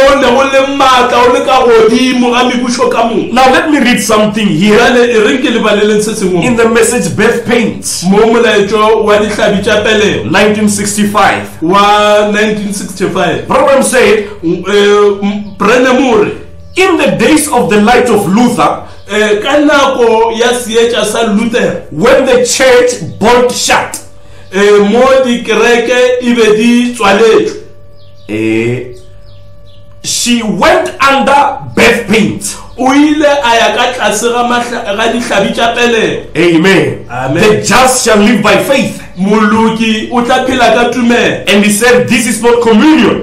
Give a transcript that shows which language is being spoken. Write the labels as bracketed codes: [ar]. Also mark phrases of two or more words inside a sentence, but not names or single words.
[en] Now let me read something here in the message Birth Pains, 1965. Program said, in the days of the light of Luther, when the church bolt shut, [tn] mo di kereke ibe di tswaletswe. [en] She went under birth pains. Amen. The just shall live by faith. And he said, this is not communion.